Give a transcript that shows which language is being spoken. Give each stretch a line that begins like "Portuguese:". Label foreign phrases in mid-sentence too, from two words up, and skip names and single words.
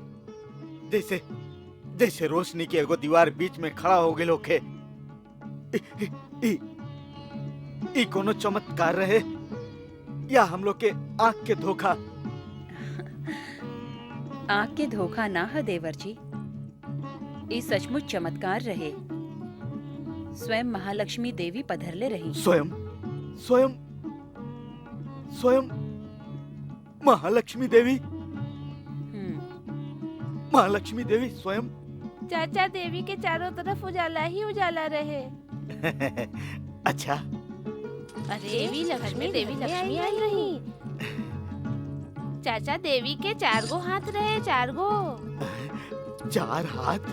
Bhojpuri: जैसे जैसे रोशनी के एगो दीवार बीच में खड़ा हो गेल होखे। ई कोनो चमत्कार रहे या हम लोग के आंख के धोखा। आंख के धोखा ना है देवर जी, ई सचमुच चमत्कार रहे। स्वयं महालक्ष्मी देवी पधरले रही। स्वयं स्वयं स्वयं महालक्ष्मी देवी। महालक्ष्मी देवी स्वयं। चाचा, देवी के चारों तरफ उजाला ही उजाला रहे। अच्छा। देवी लक्ष्मी आई रही। चाचा, देवी के 4 गो हाथ रहे। 4 गो। 4 हाथ।